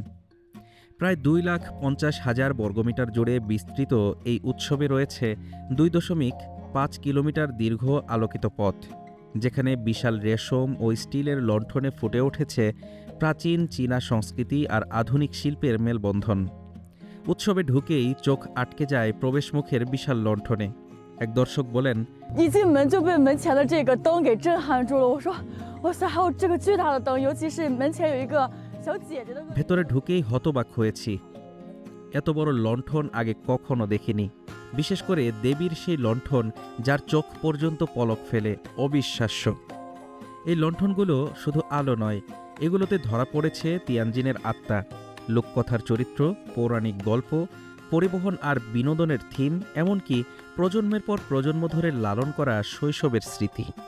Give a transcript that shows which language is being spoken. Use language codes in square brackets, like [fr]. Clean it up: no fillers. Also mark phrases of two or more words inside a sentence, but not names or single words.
[bn] প্রায় ২,৫০,০০০ বর্গমিটার জুড়ে বিস্তৃত এই উৎসবে রয়েছে ২.৫ কিলোমিটার দীর্ঘ আলোকিত পথ, যেখানে বিশাল রেশম ও স্টিলের লণ্ঠনে ফুটে উঠেছে প্রাচীন চীনা সংস্কৃতি আর আধুনিক শিল্পের মেলবন্ধন। উৎসবে ঢুকেই চোখ আটকে যায় প্রবেশমুখের বিশাল লণ্ঠনে। এক দর্শক বলেন, [zh] 一进门就被门前的这个灯给震撼住了。我说，哇塞，还有这个巨大的灯，尤其是门前有一个小姐姐的。 [bn] ভেতরে ঢুকেই হতবাক হয়েছি। এত বড় লণ্ঠন আগে কখনো দেখিনি, বিশেষ করে দেবীর সেই লণ্ঠন যার চোখ পর্যন্ত পলক ফেলে। অবিশ্বাস্য। এই লণ্ঠনগুলো শুধু আলো নয়, এগুলোতে ধরা পড়েছে তিয়ানজিনের আত্মা, লোককথার চরিত্র, পৌরাণিক গল্প, পরিবহন আর বিনোদনের থিম, এমনকি প্রজন্মের পর প্রজন্ম ধরে লালন করা শৈশবের স্মৃতি।